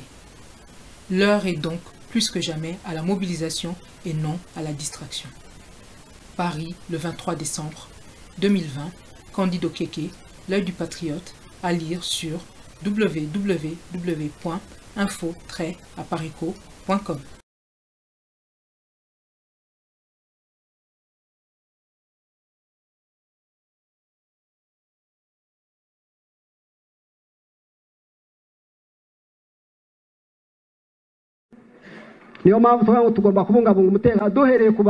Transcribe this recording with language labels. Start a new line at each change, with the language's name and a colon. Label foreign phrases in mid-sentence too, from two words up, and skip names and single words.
French: L'heure est donc plus que jamais à la mobilisation et non à la distraction. Paris, le 23 décembre 2020, Candido Okeke, L'œil du patriote, à lire sur www.info-aparico.com.
Kinyarwanda: niyo mpamvu tuvuga ngo tugomba kubungabunga umutekano duhereye ku